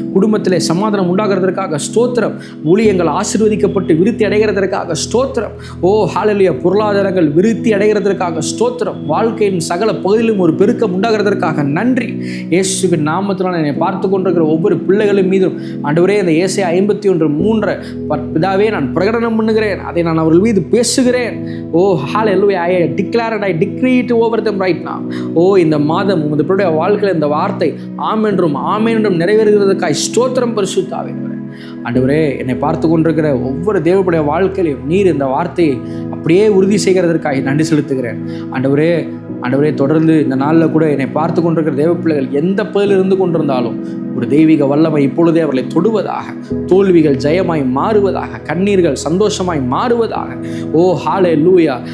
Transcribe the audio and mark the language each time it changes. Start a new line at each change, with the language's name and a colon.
Tamil: குடும்பத்திலே சமாதானம் உண்டாகிறதற்காக ஸ்தோத்திரம். ஊழியங்கள் ஆசீர்வதிக்கப்பட்டு விருத்தி அடைகிறதற்காக ஸ்தோத்திரம். ஹல்லேலூயா! பொருளாதாரங்கள் விருத்தி அடைகிறதற்காக ஸ்தோத்திரம். வாழ்க்கை வாழ்க்கையின் சகல பகுதியிலும் ஒரு பெருக்கம் உண்டாகிறதற்காக நன்றி. இயேசுவின் நாமத்தினால் என்னை பார்த்து கொண்டிருக்கிற ஒவ்வொரு பிள்ளைகளின் மீதும் ஆண்டவரே இந்த ஏசாயா 51:3 பிதாவே நான் பிரகடனம் பண்ணுகிறேன், அதை நான் அவர்கள் மீது பேசுகிறேன்.
English: Oh hallelujah, I declare and I decree it over them right now.
Tamil: ஓ இந்த மாதம் உமது பிள்ளையுடைய வாழ்க்கையில் இந்த வார்த்தை ஆமென் என்றும் ஆமென் என்றும் நிறைவேறுகிறதுக்காய் ஸ்தோத்திரம் பரிசுத்த ஆவியானவரே. ஆண்டவரே என்னை பார்த்து கொண்டிருக்கிற ஒவ்வொரு தேவனுடைய வாழ்க்கையிலும் நீர் இந்த வார்த்தையை அப்படியே உறுதி செய்கிறதற்காக நன்றி செலுத்துகிறேன். ஆண்டவரே தொடர்ந்து இந்த நாளில் கூட என்னை பார்த்து கொண்டிருக்கிற தேவ பிள்ளைகள் எந்த பகுதியில் இருந்து கொண்டிருந்தாலும் ஒரு தெய்வீக வல்லமை இப்பொழுதே அவர்களை தொடுவதாக, தோல்விகள் ஜெயமாய் மாறுவதாக, கண்ணீர்கள் சந்தோஷமாய் மாறுவதாக. ஓ ஹல்லேலூயா.